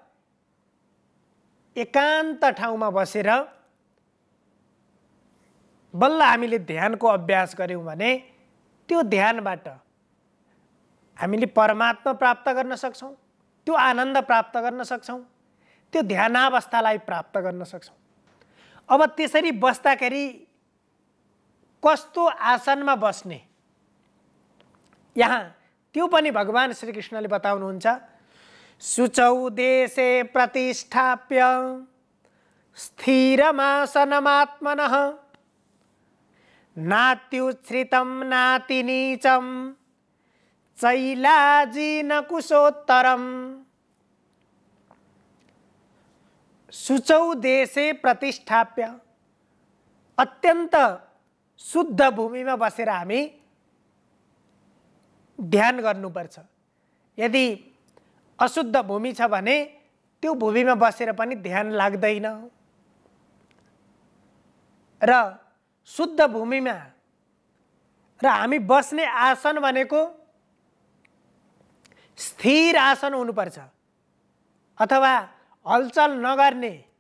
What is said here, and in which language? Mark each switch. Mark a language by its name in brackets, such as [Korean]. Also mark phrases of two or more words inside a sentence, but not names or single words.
[Nepali] एकान्त ठाउँमा बसेर बल्ल हामीले ध्यानको अभ्यास गर्यौं भने त्यो ध्यानबाट हामीले परमात्मा प्राप्त गर्न सक्छौं, त्यो आनन्द प्राप्त गर्न सक्छौं, त्यो ध्यानावस्थालाई प्राप्त गर्न सक्छौं। अब त्यसरी बस्दाखेरि कस्तो आसनमा बस्ने, यहाँ त्यो पनि भगवान श्री कृष्णले बताउनुहुन्छ। [Sanskrit] शुचौ देशे प्रतिष्ठाप्य स्थिरमासनमात्मनः नात्युच्छ्रितं नातिनीचं चैलाजिन कुशोत्तरम्। शुचौ देशे प्रतिष्ठाप्य, [Nepali] अत्यन्त शुद्ध भूमिमा बसेर हामी ध्यान गर्नुपर्छ। यदि अशुद्ध भूमि छ भने त्यो भूमिमा बसेर पनि ध्यान लाग्दैन। र शुद्ध भूमिमा र हामी बस्ने आसन भनेको स्थिर आसन हुनुपर्छ, अथवा हलचल नगर्ने।